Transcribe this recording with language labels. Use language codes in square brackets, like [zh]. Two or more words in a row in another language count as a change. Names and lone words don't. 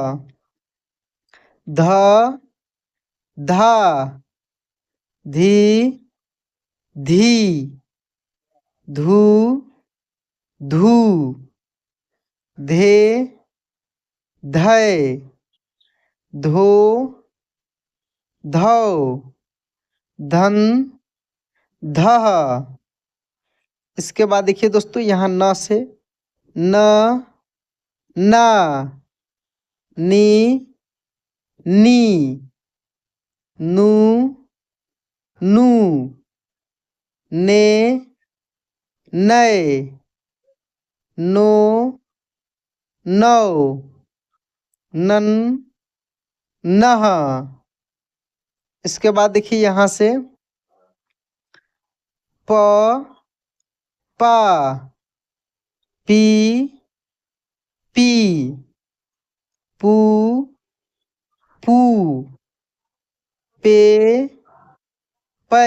[hi] ध, धा, धी, धी, धू, धू, धे, धय, धो, धौ, धन, धह। इसके बाद देखिए दोस्तों यहाँ न से न, ना, नी, नी, नू, नू, ने, नए, नो, नौ, नन, नह। इसके बाद देखिए यहाँ से प, पा, पी, पी, पू, पू, पे, पै,